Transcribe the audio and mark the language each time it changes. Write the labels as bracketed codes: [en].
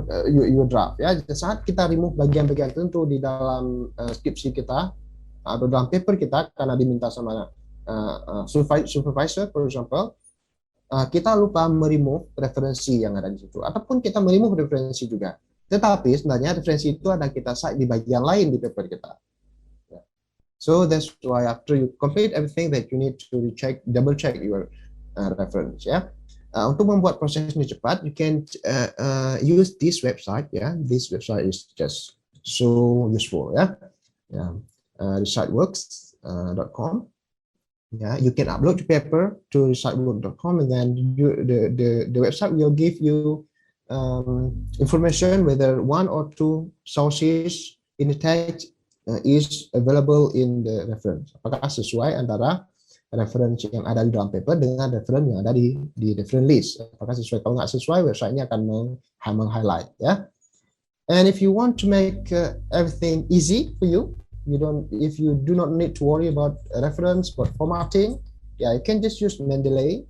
[en] Your draft, [id] ya, saat kita remove bagian-bagian tertentu di dalam skripsi kita atau dalam paper kita karena diminta sama supervisor, [en] for example, [id] kita lupa meremove referensi yang ada di situ, ataupun kita meremove referensi juga, tetapi sebenarnya referensi itu ada kita cite di bagian lain di paper kita. [en] So that's why after you complete everything that you need to double check your reference, ya. [id] Untuk membuat proses ini cepat, [en] you can use this website, [id] ya. [en] This website is just so useful, ya. Reciteworks.com. Yeah, you can upload your paper to reciteworks.com, and then the website will give you information whether one or two sources in the text is available in the reference. [id] Apakah sesuai antara referensi yang ada di dalam paper dengan referensi yang ada di reference list. Apakah sesuai? Kalau nggak sesuai, website-nya akan meng-highlight, ya. [en] And if you want to make everything easy for you, if you do not need to worry about reference, about formatting, ya, you can just use Mendeley.